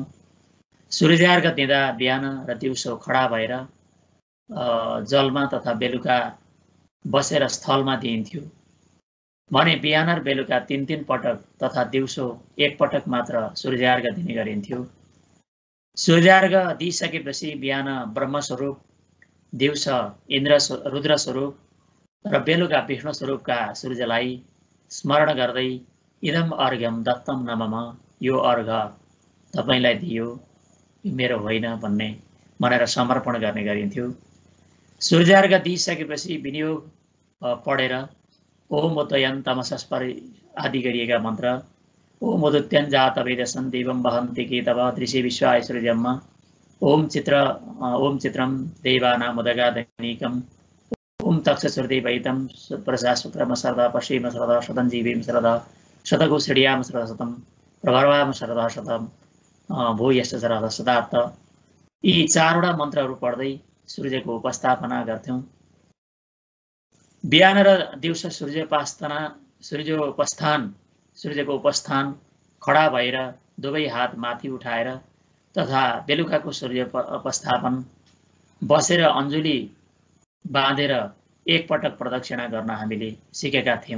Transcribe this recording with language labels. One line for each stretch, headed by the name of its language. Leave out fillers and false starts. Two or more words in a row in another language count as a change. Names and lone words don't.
Nepali: सूर्यार्घ दिँदा बिहान र दिउँसो खडा भएर जलमा तथा बेलुका बसेर स्थलमा दिइन्थ्यो भने बिहान र बेलुका 3-3 पटक तथा दिउँसो 1 पटक मात्र सूर्यार्घ दिने गरिन्थ्यो। सूर्यार्घ दिइसकेपछि बिहान ब्रह्मस्वरूप, दिउँसो रुद्र स्वरूप र बेलुका विष्णु स्वरूपका सूर्यलाई स्मरण गर्दै
Sanskrit: इदम अर्घ्यम दत्तम नमः,
Nepali: यो अर्घ तपाईँलाई दियो, यो मेरो होइन भनेर समर्पण गर्ने गरिन्थ्यो। सूर्यार्घ दिइसकेपछि विनियोग पढेर
Sanskrit: ओम उदयन तमसस्पर
Nepali: आदि गरिएका मन्त्र
Sanskrit: ओम उदुत्यन जात वेदसन देवम वहन्ति केतव दृश्य विश्वाय सूर्यम ओम चित्रम देवानाम उदगादनीकम ओम तक्षसुरदेवैतं प्रजा शुक्रम सरदा पश्चिम सरदा शतं जीवीम सरदा शतगो श्रेयाम सरदा शतम प्रभर्वाम सरदा शतम भूयश्च सरदा सदार्थ।
Nepali: यी 4वटा मन्त्रहरू पढ्दै सूर्यको उपस्थापना गर्थ्यौँ। बिहान र दिउँसो सूर्यको उपस्थान खडा भएर दुवै हात माथि उठाएर तथा बेलुकाको सूर्य उपस्थापन बसेर अञ्जुली बाँधेर 1 पटक प्रदक्षिणा गर्न हामीले सिकेका थियौँ।